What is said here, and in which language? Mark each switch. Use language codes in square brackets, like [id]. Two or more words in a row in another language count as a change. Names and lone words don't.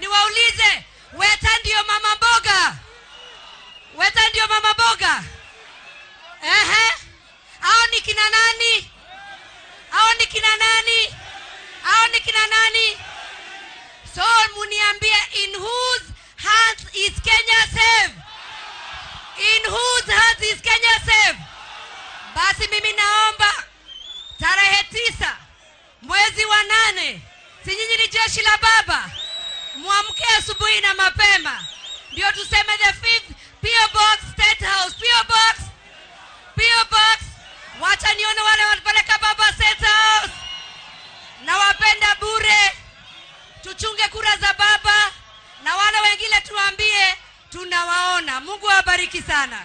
[sw] Niwaulize, Weta ndio mama mboga? Weta ndio mama mboga? Hao ni kina nani? Hao ni kina nani? Hao ni kina nani? So muniambie, [en] in whose hands is Kenya safe? In whose hands is Kenya safe? [sw] Basi mimi naomba tarehe 9 mwezi wa 8, si nyinyi ni jeshi la baba, muamke asubuhi na mapema ndio tuseme [en] the 5th [sw] PO Box State House. PO Box, PO Box. Wacha nione wale wanapeleka baba State House. Na wapenda bure. Tuchunge kura za baba na wale wengine tuambie tunawaona. Mungu awabariki sana.